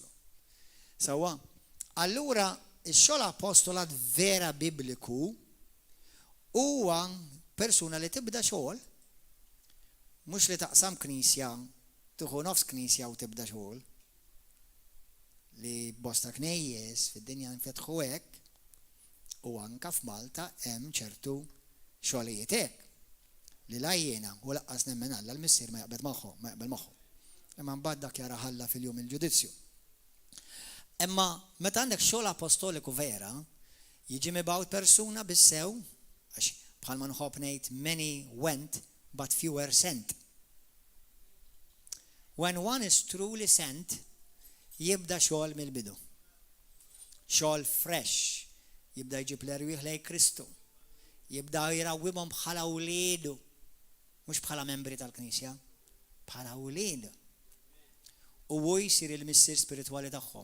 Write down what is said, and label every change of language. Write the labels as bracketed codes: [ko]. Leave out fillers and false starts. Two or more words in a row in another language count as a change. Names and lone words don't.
[mt] Sewwa, allura x-xogħol apostolat vera bibliku huwa persuna li tibda xogħol mhux li taqsam knisja tuħu nofs knisja u tibda xogħol li bosta knejjes fid-dinja nfetħu hekk u anke f'Malta hemm ċertu xogħlijiet hekk li la jiena u laqqas nemmen Alla l-missier ma jaqbel magħhom. Imma mbagħad dak jara Alla fil-jum il-ġudizzju. Imma meta għandek xogħol apostoliku vera, jiġi mibgħut persuna bissew għax bħalma nħobb ngħid [en] many went but fewer sent. When one is truly sent, [mt] jibda xogħol mill-bidu. Xogħol fresh, jibda jġib l-erwieħ lejn Kristu. Jibda jrawwimhom bħala wliedu, mhux bħala membri tal-Knisja, bħala wliedu. U hu jsir il-missier spiritwali tagħhom.